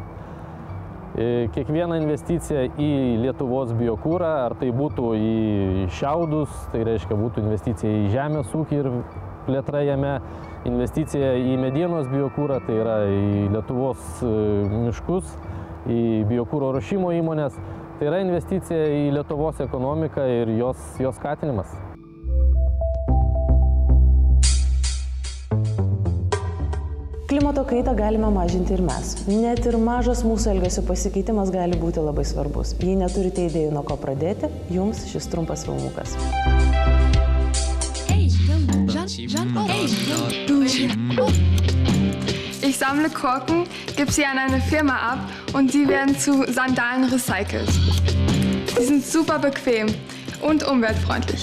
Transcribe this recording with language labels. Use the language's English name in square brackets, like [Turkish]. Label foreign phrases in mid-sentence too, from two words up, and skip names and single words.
[Lithuanian] Kiekviena investicija į Lietuvos biokūrą, ar tai būtų į šiaudus, tai reiškia būtų investicija į žemės ūkį ir plėtra jame, investicija į medienos biokūrą, tai yra į Lietuvos miškus, į biokūro ruošimo įmonės, tai yra investicija į Lietuvos ekonomiką ir jos skatinimas. Klimato kaitą galime mažinti ir mes. Net ir mažas mūsų elgesio pasikeitimas gali būti labai svarbus. Jei neturite idėjų, nuo ko pradėti, jums šis trumpas filmukas. [German] Ich sammle Korken, gebe sie an eine Firma ab und sie werden zu Sandalen recycelt. Sie sind super bequem und umweltfreundlich.